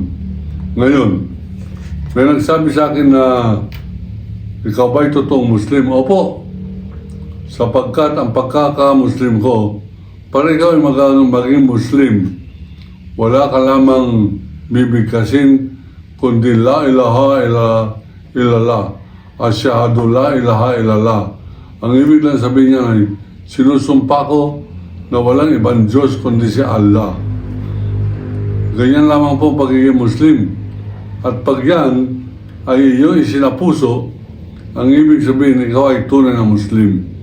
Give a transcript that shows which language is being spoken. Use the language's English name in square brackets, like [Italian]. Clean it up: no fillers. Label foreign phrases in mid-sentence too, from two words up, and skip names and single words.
[Filipino] Ngayon, may nagsabi sa akin na ikaw ba'y totoong Muslim? Opo. Sapagkat ang pagkaka-Muslim ko, para ikaw ay maging Muslim, wala ka lamang bibigkasin kundi [Arabic] لا إله إلا الله, أشهد لا إله إلا الله. [Filipino] Ang ibig lang sabihin niya ay sinusumpa ko na walang ibang Diyos kundi si Allah. Ganyan lamang po pagiging Muslim. At pag yan ay iyong isinapuso, ang ibig sabihin ikaw ay tunay na Muslim.